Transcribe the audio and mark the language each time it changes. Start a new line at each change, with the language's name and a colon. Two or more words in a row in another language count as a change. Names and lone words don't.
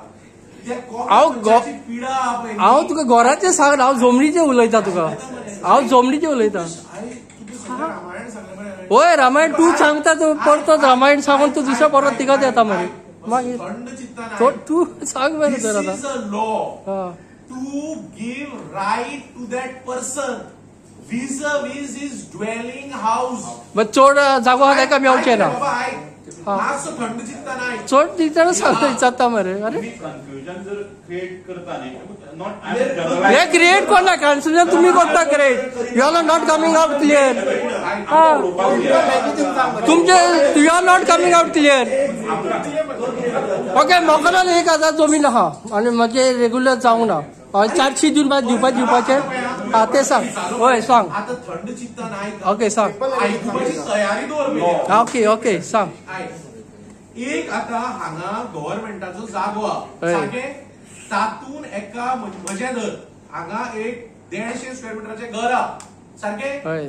Konkani: हांव तुका घराचें सांग, हांव जमनीचें उलयतां तुका, हांव जमनीचें उलयतां. होय रामायण तू सांगता तू परतोच रामायण सांगून तू दुसऱ्या परत तिकाच येता मरे मागीर तू सांग मरे तर आतां.
English: to give right to that person vis-a-vis his dwelling house.
Konkani: चोड जागो आहा ताका मेळचें ना. थंड चित्ता नाही चोड दिताना सांगता जाता मरे. अरे कन्फ्युजन जर क्रिएट करता न्ही, हे क्रिएट करना, कन्फ्युजन तुम्ही करता क्रिएट.
English: you are not coming out clear. तुमचे you are not coming out clear.
Konkani: ओके मोकलान 1000 जमीन आहा आनी म्हजे रेग्युलर जावंक ना, 400 दिवपाचे ते सांग. होय सांग. आता थंड चित्ता नाही. ओके सांग. आयकुपाची तयारी दवर. ओके ओके सांग. एक आता हांगा गव्हर्नमेंटाचो जागो आहा सारखे, तातून एका म्हजें घर हांगा एक 150 स्क्वेअर मिटराचे घर आहा सारखे.